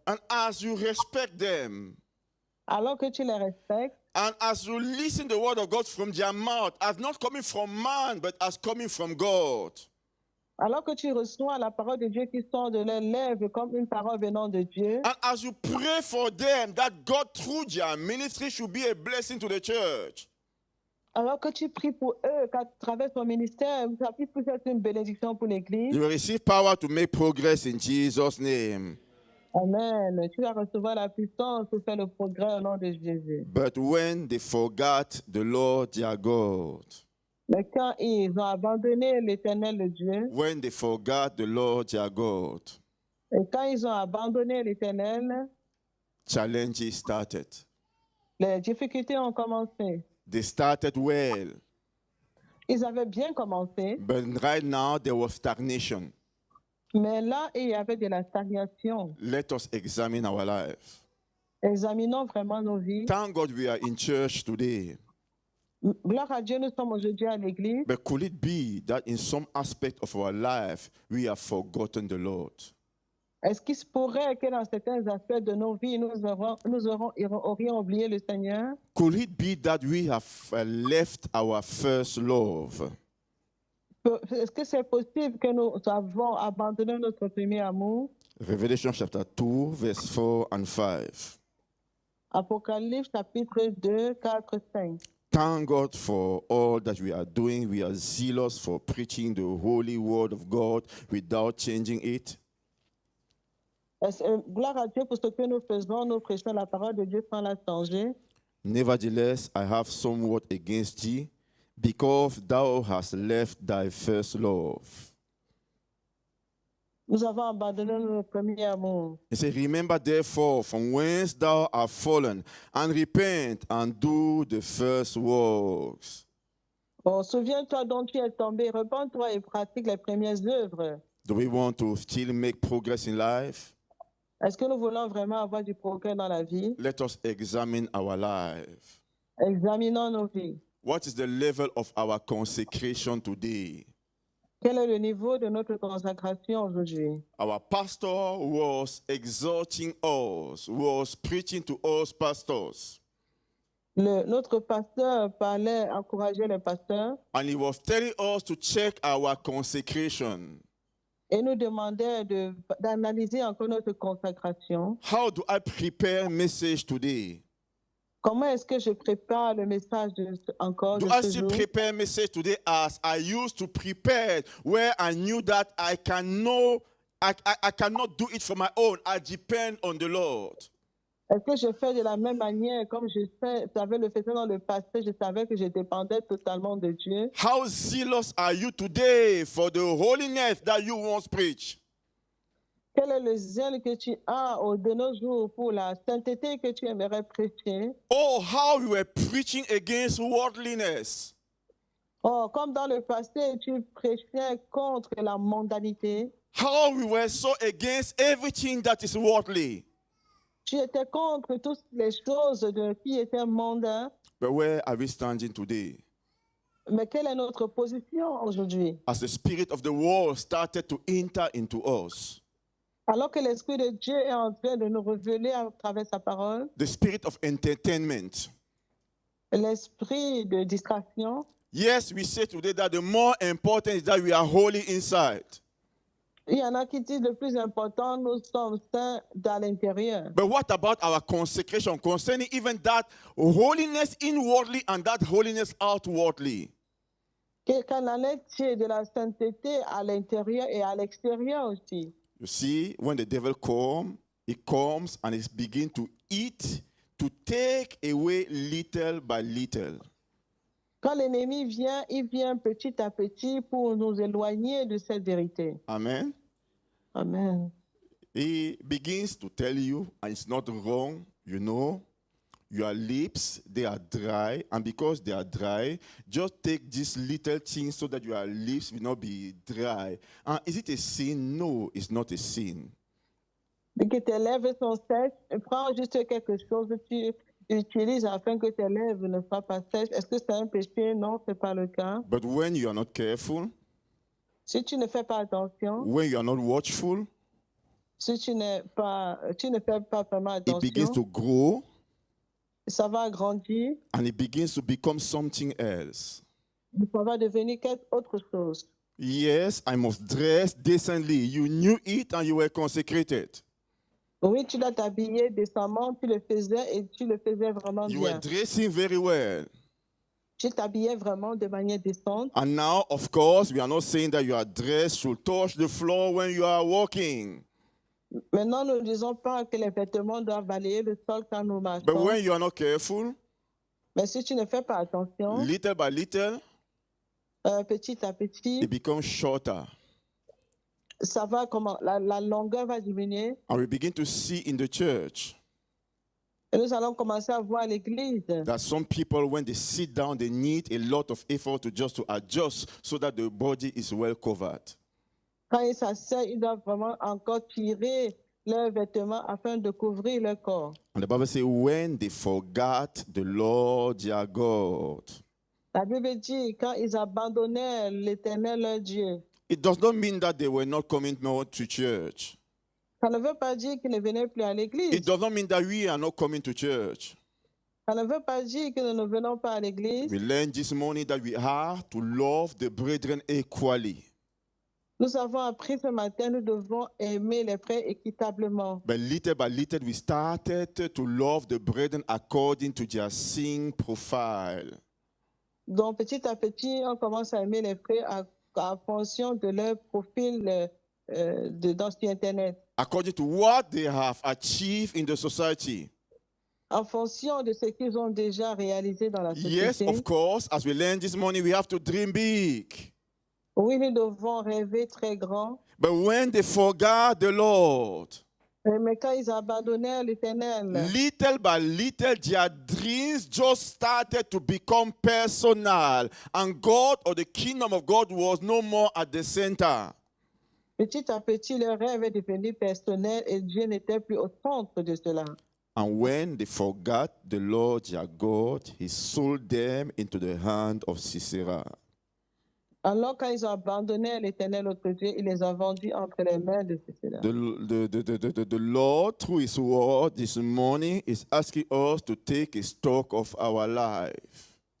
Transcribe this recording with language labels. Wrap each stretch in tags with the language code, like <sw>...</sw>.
<en>And as you respect them,</en> <fr>Alors que tu les respectes,</fr> <en>and as you listen the word of God from their mouth, as not coming from man, but as coming from God.</en> <fr>alors que tu reçois la parole de Dieu qui sort de leurs lèvres comme une parole venant de Dieu,</fr> <en>And as you pray for them, that God through their ministry should be a blessing to the church.</en> <fr>alors que tu pries pour eux, qu'à travers ton ministère, ça puisse être une bénédiction pour l'Église.</fr> <en>You will receive power to make progress in Jesus' name. Amen.</en> <fr>Tu vas recevoir la puissance pour faire le progrès au nom de Jésus.</fr> <en>But when they forgot the Lord their God,</en> <fr>Mais quand ils ont abandonné l'Éternel le Dieu,</fr> <en>when they forgot the Lord their God,</en> <fr>et quand ils ont abandonné l'Éternel,</fr> <en>challenges started.</en> <fr>les difficultés ont commencé.</fr> <en>They started well,</en> <fr>Ils avaient bien commencé,</fr> <en>but right now there was stagnation.</en> <fr>mais là, il y avait de la stagnation.</fr> <en>Let us examine our life.</en> <fr>Examinons vraiment nos vies.</fr> <en>Thank God we are in church today.</en> <fr>Gloire à Dieu, nous sommes aujourd'hui à l'église.</fr> <en>But could it be that in some aspect of our life we have forgotten the Lord?</en> <fr>Est-ce qu'il se pourrait que dans certains aspects de nos vies, nous aurions oublié le Seigneur?</fr> <en>Could it be that we have left our first love?</en> <fr>Est-ce que c'est possible que nous avons abandonné notre premier amour?</fr> <en>Revelation chapter 2, verse 4 and 5.</en> <fr>Apocalypse chapitre 2, 4, 5.</fr> <en>Thank God for all that we are doing. We are zealous for preaching the holy word of God without changing it.</en> <fr>Gloire à Dieu pour ce que nous faisons. Nous prêchons la parole de Dieu sans la changer.</fr> <en>Nevertheless, I have somewhat against thee, because thou hast left thy first love.</en> <fr>Nous avons abandonné notre premier amour.</fr> <en>He said, remember therefore from whence thou art fallen, and repent and do the first works.</en> <fr>Oh, souviens-toi dont tu es tombé, repens-toi et pratique les premières œuvres.</fr> <en>Do we want to still make progress in life?</en> <fr>Est-ce que nous voulons vraiment avoir du progrès dans la vie?</fr> <en>Let us examine our life.</en> <fr>Examinons nos vies.</fr> <en>What is the level of our consecration today?</en> <fr>Quel est le niveau de notre consacration aujourd'hui?</fr> <en>Our pastor was exhorting us, was preaching to us pastors.</en> <fr>Notre pasteur parlait, encourageait les pasteurs</fr> <en>And he was telling us to check our consecration.</en> <fr>et nous demandait d'analyser encore notre consacration.</fr> <en>How do I prepare message today?</en> <fr>Comment est-ce que je prépare le message encore</fr> <en>Do</en> <fr>de</fr> <en>I</en> <fr>ce</fr> <en>still</en> <fr>jour?</fr> <en>prepare message today as I used to prepare, where I knew that I cannot do it for my own. I depend on the Lord.</en> <fr>Est-ce que je fais de la même manière comme je savais le faire dans le passé? Je savais que je dépendais totalement de Dieu.</fr> <en>How zealous are you today for the holiness that you once preached?</en> <fr>Quel est le zèle que tu as de nos jours pour la sainteté que tu aimerais prêcher?</fr> <en>Oh, how you were preaching against worldliness.</en> <fr>Oh, comme dans le passé, tu prêchais contre la mondanité.</fr> <en>How we were so against everything that is worldly.</en> <fr>Tu étais contre toutes les choses qui étaient mondaines.</fr> <en>But where are we standing today?</en> <fr>Mais quelle est notre position aujourd'hui?</fr> <en>As the spirit of the world started to enter into us,</en> <fr>Alors que l'Esprit de Dieu est en train de nous révéler à travers sa parole,</fr> <en>the spirit of entertainment.</en> <fr>l'esprit de distraction.</fr> <en>Yes, we say today that the more important is that we are holy inside.</en> <fr>Il y en a qui disent le plus important, nous sommes saints dans l'intérieur.</fr> <en>But what about our consecration concerning even that holiness inwardly and that holiness outwardly?</en> <fr>Qu'en est-il de la sainteté à l'intérieur et à l'extérieur aussi?</fr> <en>You see, when the devil comes, he comes and he begins to eat, to take away little by little.</en> <fr>Quand l'ennemi vient, il vient petit à petit pour nous éloigner de cette vérité.</fr> <en>Amen.</en> <fr>Amen.</fr> <en>He begins to tell you, and it's not wrong, you know, your lips, they are dry, and because they are dry, just take this little thing so that your lips will not be dry. And is it a sin? No, it's not a sin.</en> <fr>Dès que tes lèvres sont sèches, prends juste quelque chose que tu utilises afin que tes lèvres ne soient pas sèches. Est-ce que c'est un péché? Non, ce n'est pas le cas.</fr> <en>But when you are not careful,</en> <fr>Si tu ne fais pas attention,</fr> <en>when you are not watchful,</en> <fr>si tu ne fais pas vraiment</fr> <en>it begins</en> <fr>attention,</fr> <en>to grow</en> <fr>ça va grandir,</fr> <en>and it begins to become something else.</en> <fr>ça va devenir quelque autre chose.</fr> <en>Yes, I must dress decently. You knew it and you were consecrated.</en> <fr>Oui, tu dois t'habiller décemment, tu le faisais et tu le faisais vraiment</fr> <en>You were</en> <fr>bien.</fr> <en>dressing very well.</en> <fr>Tu t'habillais vraiment de manière décente.</fr> <en>And now, of course, we are not saying that your dress should touch the floor when you are walking.</en> <fr>Maintenant, nous ne disons pas que les vêtements doivent balayer le sol quand nous</fr> <en>But</en> <fr>marchons.</fr> <en>when you are not careful,</en> <fr>Mais si tu ne fais pas attention,</fr> <en>little by little,</en> <fr>petit à petit,</fr> <en>it becomes shorter.</en> <fr>ça va comment la longueur va diminuer</fr> <en>And we begin to see in the church</en> <fr>et nous allons commencer à voir l'église.</fr> <en>that some people, when they sit down, they need a lot of effort to adjust so that the body is well covered.</en> <fr>Quand ils s'asseyent, ils doivent vraiment encore tirer leurs vêtements afin de couvrir leur corps.</fr> <en>And the Bible says, when they forgot the Lord their God.</en> <fr>La Bible dit quand ils abandonnaient l'Éternel leur Dieu.</fr> <en>It does not mean that they were not coming more to church.</en> <fr>Ça ne veut pas dire qu'ils ne venaient plus à l'église.</fr> <en>It does not mean that we are not coming to church.</en> <fr>Ça ne veut pas dire que nous ne venons pas à l'église.</fr> <en>We learned this morning that we are to love the brethren equally.</en> <fr>Nous avons appris ce matin, nous devons aimer les frères équitablement.</fr> <en>But little by little, we started to love the brethren according to their sin profile.</en> <fr>Donc petit à petit, on commence à aimer les frères en fonction de leur profil sur Internet.</fr> <en>According to what they have achieved in the society.</en> <fr>En fonction de ce qu'ils ont déjà réalisé dans la société.</fr> <en>Yes, of course, as we learned this morning, we have to dream big.</en> <fr>Oui, nous devons rêver très grand.</fr> <en>But when they forgot the Lord,</en> <fr>Mais quand ils abandonnèrent l'Éternel,</fr> <en>little by little, their dreams just started to become personal, and God or the kingdom of God was no more at the center.</en> <fr>petit à petit, leur rêve est devenu personnel et Dieu n'était plus au centre de cela.</fr> <en>And when they forgot the Lord their God, he sold them into the hand of Sisera.</en> <fr>Alors, quand ils ont abandonné l'Éternel, notre Dieu, il les a vendus entre les mains de Sisera.</fr> <en>The Lord, through his word this morning, is asking us to take a stock of our life.</en>